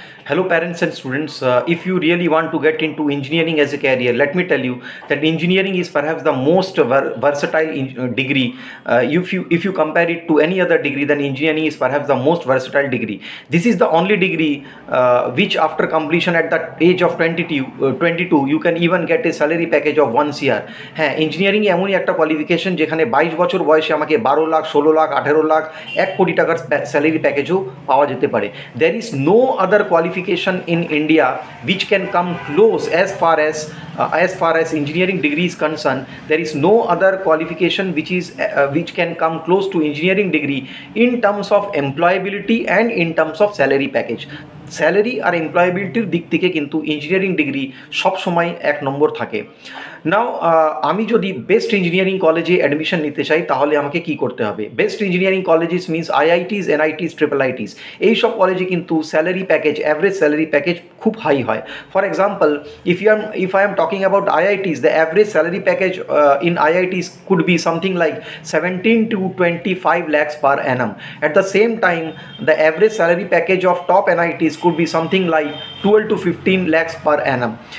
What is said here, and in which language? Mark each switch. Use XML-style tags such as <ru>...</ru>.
<en>Hello, parents and students. If you really want to get into engineering as a career, let me tell you that engineering is perhaps the most versatile degree. If you compare it to any other degree, then engineering is perhaps the most versatile degree. This is the only degree which, after completion at the age of 22, you can even get a salary package of 1 CR.</en> <bn>হ্যাঁ, engineering এমনই একটা qualification যেখানে 22 বছর বয়সে আমাকে 12 লাখ, 16 লাখ, 18 লাখ, 1 কোটি টাকার salary প্যাকেজও পাওয়া যেতে পারে।</bn> <en>There is no other qualification in India which can come close as far as engineering degree is concerned. There is no other qualification which can come close to engineering degree in terms of employability and in terms of salary package.</en> <bn>Salary আর এমপ্লয়াবিলিটির দিক থেকে কিন্তু engineering degree সবসময় 1 নম্বর থাকে। নাও আমি যদি best engineering কলেজে admission নিতে চাই তাহলে আমাকে কি করতে হবে? Best engineering colleges means আইআইটিস, এনআইটিস, triple itis, এইসব কলেজে কিন্তু salary package, average salary package খুব হাই হয়।</bn> <en>For example, if I am talking about IITs, the average salary package in IITs could be something like 17 to 25 lakhs per annum. At the same time, the average salary package of top NITs could be something like 12 to 15 lakhs per annum.</en>